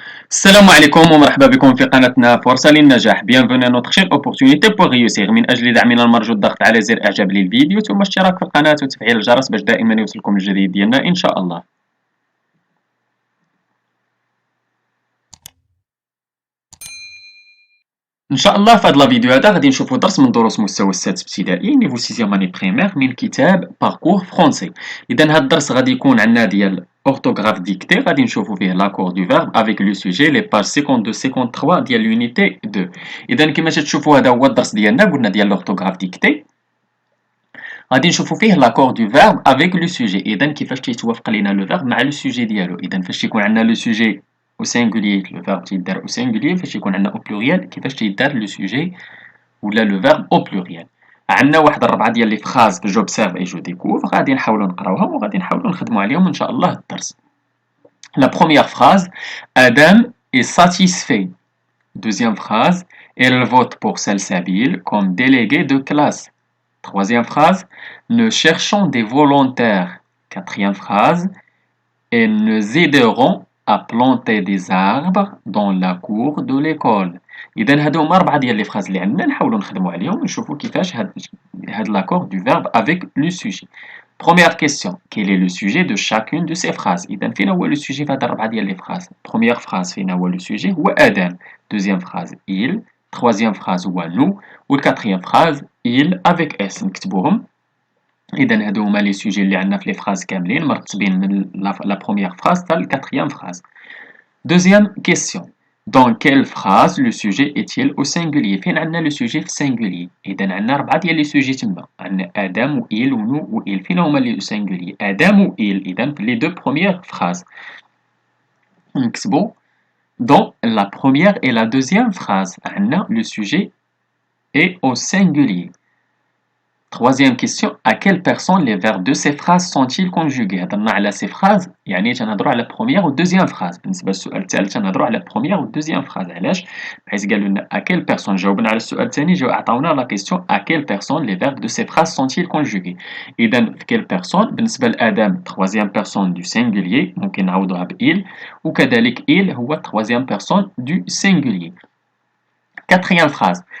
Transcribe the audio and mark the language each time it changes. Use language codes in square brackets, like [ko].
[ar] السلام عليكم ومرحبا بكم في قناتنا فرصة للنجاح. [fr] Bienvenue à notre chaîne Opportunité pour réussir. [ar] من أجل دعمنا المرجو الضغط على زر إعجاب للفيديو ثم اشتراك في القناة وتفعيل الجرس باش دائما يوصلكم الجديد ديالنا إن شاء الله. ان شاء الله في هذا الفيديو هذا غادي نشوفوا درس من دروس مستوى السادس ابتدائي نيفو سيزيام اني بريمير من كتاب باركور فرونسي. اذا هذا الدرس غادي يكون عندنا ديال [fr] orthographe dictée [ar] غادي نشوفوا فيه [fr] l'accord du verbe avec le sujet les pages [ar] 52 53 ديال [fr] l'unité [ar] 2. اذا كما تشوفوا هذا هو الدرس ديالنا قلنا ديال [fr] l'orthographe dictée [ar] غادي نشوفوا فيه [fr] l'accord du verbe avec le sujet. [ar] اذا كيفاش تيتوافق لينا لو verbe مع لو sujet ديالو. اذا فاش يكون عندنا لو sujet [fr] au singulier [ar] le verbe تيدار au singulier فاش يكون عندنا [fr] au pluriel [ar] كيفاش تيدار لو sujet ولا لو verbe au pluriel. عندنا واحد الربعه ديال لي فراز جو [fr] observe et je découvre [ar] غادي نحاولوا نقراوهم وغادي نحاولوا نخدموا عليهم ان شاء الله الدرس. [fr] La première phrase, Adam est satisfait. Deuxième phrase, elle vote pour Salsabil comme délégué de classe. Troisième phrase, nous cherchons des volontaires. Quatrième phrase, et nous aiderons à planter des arbres dans la cour de l'école. [ar] إذا هادو هما أربعة ديال لي فراز اللي عندنا نحاولوا نخدموا عليهم ونشوفوا كيفاش هاد [fr] l'accord du verbe avec le sujet. Première question, quel est le sujet de chacune de ces phrases? [ar] إذا فين هو لو sujet في هاد الأربعة ديال لي فراز؟ [fr] Première phrase [ar] فين هو لو sujet هو آدم. [fr] Deuxième phrase il. Troisième phrase هو nous. [ar] والquatrième [fr] phrase il avec s. [ar] نكتبوهم. إذا هادو هما لي سوجي اللي عندنا في لي فراز كاملين مرتبين من لا بروميير فراز حتى الكاتريام فراز. [fr] Deuxième question. Dans quelle phrase le sujet est-il au singulier? [ar] فين عندنا لو سوجي في السينغولي؟ إذا عندنا أربعة ديال لي سوجي تما. عندنا آدم و إل و نو و إل. فين هما لي سينغولي؟ آدم و إل. إذا في لي دو بروميير فراز. [fr] نكتبو dans la première et la deuxième phrase [ar] عندنا [fr] le sujet est au singulier. Troisième question, à quelle personne les verbes de ces phrases sont-ils conjugués? [ar] هضرنا على [fr] ces phrases [ar] يعني تنهضروا على première و deuxième phrase. بالنسبة للسؤال الثالث تنهضروا على première و deuxième phrase. علاش؟ بحيث قالوا لنا [fr] à quelle personne [ar] جاوبنا على السؤال الثاني عطاونا [fr] la question à quelle personne les verbes de ces phrases sont-ils conjugués. [ar] إذا في [fr] quelle personne [ar] بالنسبة لآدم [fr] troisième personne du singulier [ar] ممكن نعوضوها ب [fr] il [ar] وكذلك [fr] il هو troisième personne du singulier. Quatrième phrase.